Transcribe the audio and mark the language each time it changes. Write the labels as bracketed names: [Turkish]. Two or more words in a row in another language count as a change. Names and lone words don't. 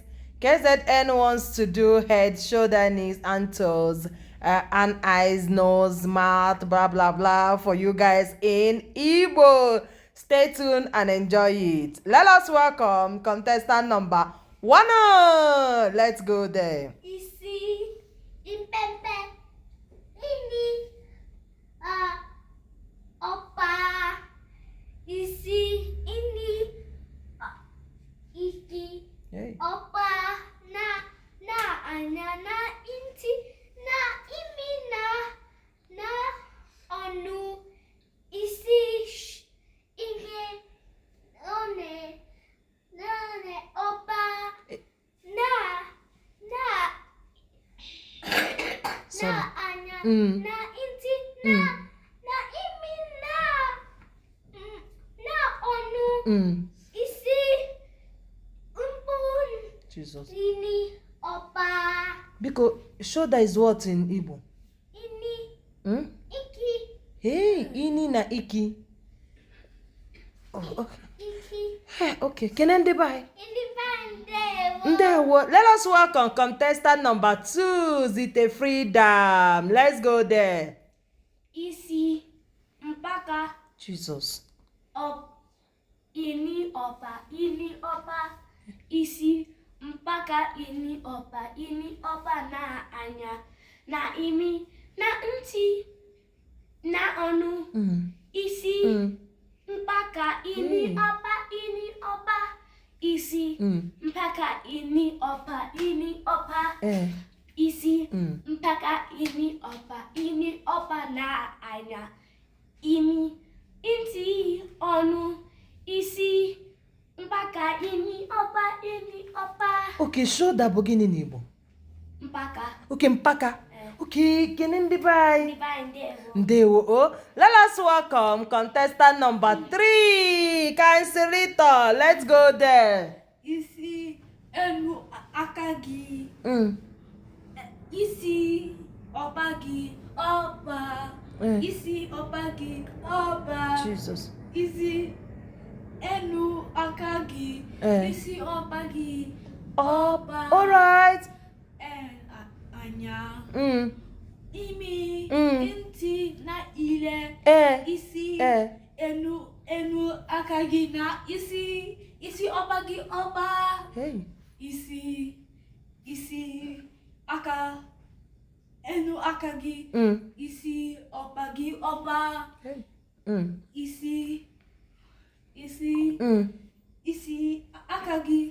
[English] KZN wants to do head, shoulder, knees, and toes, and eyes, nose, mouth, blah blah blah for you guys in Igbo. Stay tuned and enjoy it. Let us welcome contestant number 1. Let's go there. [Igbo] Isi, impempe, ini, opa, isi, ini, iki, [English] Hey. [Igbo] opa, na, anya, na, inti, na, imi, na, onu, isi, inge, one, opa, na, [English] Sorry. [Igbo] na anya, Mm. na inti, na imi, na onu, isi, umpun, [English] Jesus. [Igbo] ini, opa, [English] Because shoulder is what in Igbo? [Igbo] ini, iki, [English] Hey, [Igbo] ini na iki. [English] Oh, okay. [Igbo] iki, [English] Hey, okay. Can they buy? [Igbo] ini bande, [English] Let us welcome contestant number 2, Zite Freedom. Let's go there. [Igbo] isi, mpaka, [English] Jesus. [Igbo] ini opa, isi, mpaka, ini opa, na anya, na imi, na nti, na onu, isi, mpaka, ini opa, isi, mpaka, ini opa, isi, mpaka, ini opa, na anya, imi, inti, onu, isi, mpaka, ini opa, [English] Okay, shoulder begin in Igbo. [Igbo] mpaka, [English] Okay, mpaka. Okay, can they buy? [Igbo] ndewo. Ndewo. [English] Oh, let us welcome contestant number 3, Kansilito. Let's go there. [Igbo] Isi, enu, aka gị, isi, ọba gị, ọba, isi, ọba gị, ọba, [English] Jesus. [Igbo] isi, enu, aka gị, isi, ọba gị, Ọba. [English] All right. [Igbo] anya, imi, ntị, na ile, isi, enu, aka gị, na isi, ọba gị, ọba. [English] Hey. [Igbo] isi aka enu aka gị, isi ọba gị, ọba, isi aka gị.